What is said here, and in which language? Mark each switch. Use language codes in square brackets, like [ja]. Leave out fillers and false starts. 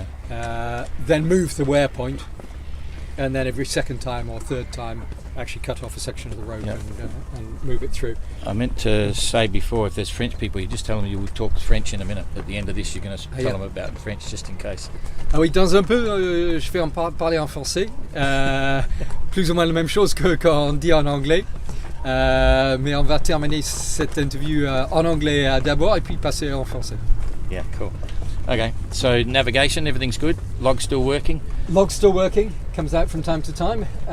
[en] Then move the wear point, and then every second time or third time actually cut off a section of the road and move it through. I meant to say before, if there's French people, you just tell them you will talk French in a minute. At the end of this, you're going to tell them about French, just in case. [fr] Ah oui, dans un peu, je vais parler en français. Plus ou moins la même chose qu'on dit en anglais. Mais on va terminer cette interview en anglais d'abord, et puis passer en français. [en] Yeah, cool. Okay, so navigation, everything's good. Log's still working. Log's still working. Comes out from time to time.